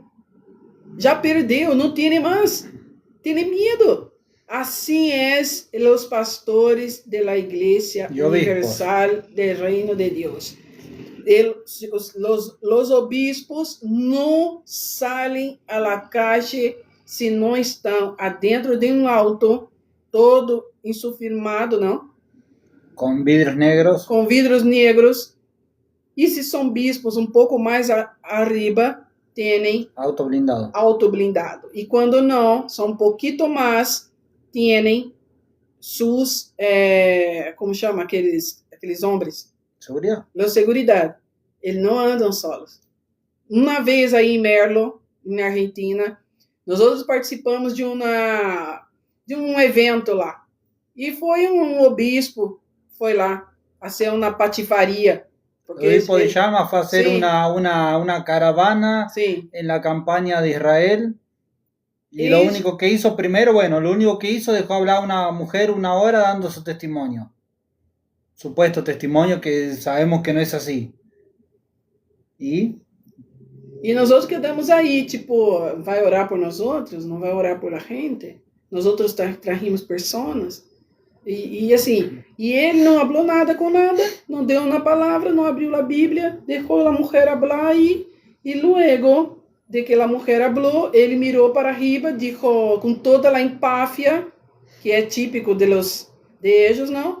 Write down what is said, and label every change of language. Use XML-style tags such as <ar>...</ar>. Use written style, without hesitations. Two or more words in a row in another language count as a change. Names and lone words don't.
<pt>Já perdeu, não tem mais. Tem medo. Assim é os pastores da Igreja Universal do Reino de Deus. Os obispos não saem</pt> <es>a la calle</es> <pt>se não estão adentro de um auto todo insufilmado, ¿no?</pt> <es>Con vidrios negros.</es> <pt>Com vidros negros. E se são bispos um pouco mais arriba, têm</pt> <es>Auto blindado.</es> <pt>auto blindado. E quando não, são um pouquinho mais, têm sus, como chama aqueles homens?</pt> <es>¿Seguridad?</es> <pt>Los seguridade. Eles não andam solos. Uma vez aí em Merlo, na Argentina, nós outros participamos de um evento lá. E foi um obispo, foi lá, fazer uma patifaria.</pt> <es>El obispo de Llama fue a hacer Sí. una caravana</es> <pt>Sim,</pt> <es>en la campaña de Israel. Y lo Eso. único que hizo primero, bueno, lo único que hizo, dejó hablar a una mujer 1 hora dando su testimonio. Supuesto testimonio que sabemos que no es así. ¿Y?</es> <pt>e nós outros quedamos aí, tipo, vai orar por nós outros, não vai orar por a gente. Nós outros trajimos pessoas. E assim, e ele não falou nada com nada, não deu uma palavra, não abriu a Bíblia, deixou a mulher falar e</pt> <es>luego de que</es> <pt>a mulher falou, ele mirou para arriba, disse com toda a empáfia, que é típico de ellos, não?</pt>